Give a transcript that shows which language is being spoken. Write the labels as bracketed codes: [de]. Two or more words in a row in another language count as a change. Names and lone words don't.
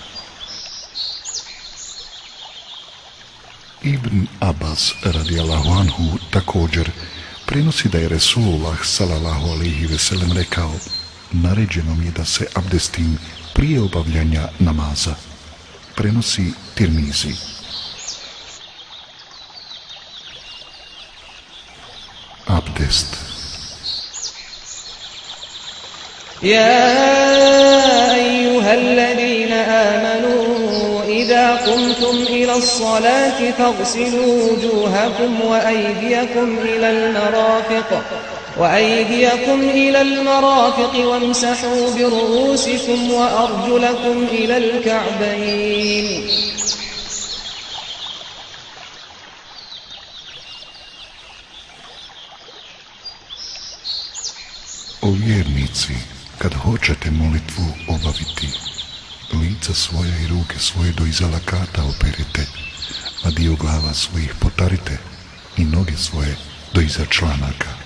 [bs] Ibn Abbas [ar] رضي الله عنه [bs] također prenosi da je Resulullah [ar] صلى الله عليه وسلم [bs] rekao: naređeno mi je da se abdestim prije obavljanja namaza. Prenosi Tirmizi. Abdest. [ar] يا أيها الذين آمنوا إذا قمتم إلى الصلاة فاغسلوا وجوهكم وأيديكم إلى المرافق وامسحوا برؤوسكم وأرجلكم إلى الكعبين. [bs] O vjernici, kad hoćete molitvu obaviti, lica svoja i ruke svoje do iza lakata operite, a dio glava svojih potarite i noge svoje do iza članaka.